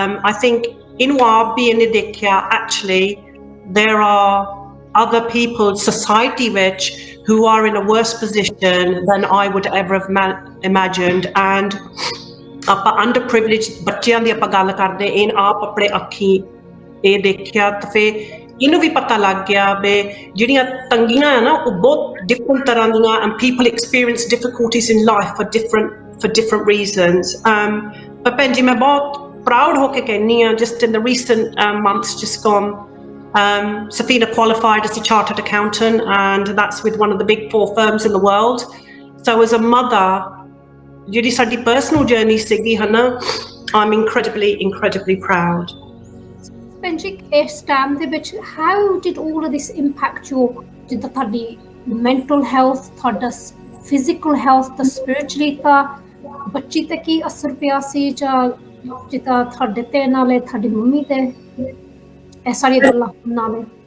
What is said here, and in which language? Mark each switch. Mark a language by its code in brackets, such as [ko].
[en] I think [pa] ਇਹਨੂੰ ਆਪ ਵੀ ਇਹਨੇ ਦੇਖਿਆ [en] actually there are other people society which who are in a worse position than I would ever have imagined [pa] and ਆਪਾਂ underprivileged ਬੱਚਿਆਂ ਦੀ ਆਪਾਂ ਗੱਲ ਕਰਦੇ ਇਹ ਆਪ ਆਪਣੇ ਅੱਖੀਂ ਇਹ ਦੇਖਿਆ ਤਾਂ ਫਿਰ ਇਹਨੂੰ ਵੀ ਪਤਾ ਲੱਗ ਗਿਆ ਵੀ ਜਿਹੜੀਆਂ ਤੰਗੀਆਂ ਆ ਨਾ ਉਹ ਬਹੁਤ ਡਿਫਰੈਂਟ ਤਰ੍ਹਾਂ ਦੀਆਂ [en] and people experience difficulties in life for different reasons। [pa] ਪਰ ਭੈਣ ਜੀ ਮੈਂ ਬਹੁਤ proud ਹੋ ਕੇ ਕਹਿੰਦੀ ਹਾਂ [en] just in the recent months just gone Safina qualified as a chartered accountant and that's with one of the big 4 firms in the world। so as a mother [pa] ਜਿਹੜੀ ਸਾਡੀ [en] personal journey [pa] ਸੀਗੀ ਹੈ ਨਾ [en] I'm incredibly proud। [pa] Benji, ਇਸ time ਦੇ ਵਿੱਚ [en] how did all of this impact your [pa] ਜਿੱਦਾਂ ਤੁਹਾਡੀ [en] mental health [pa] ਤੁਹਾਡਾ [en] physical health [pa] ਤਾਂ spiritually ਤਾਂ ਬੱਚੀ ਤੇ ਕੀ ਅਸਰ ਪਿਆ ਸੀ ਜਾਂ ਜਿੱਦਾਂ ਤੁਹਾਡੇ ਤੇ ਨਾਲੇ ਤੁਹਾਡੀ ਮੰਮੀ ਤੇ ਇਹ ਸਾਰੀਆਂ ਗੱਲਾਂ ਨਾਲੇ?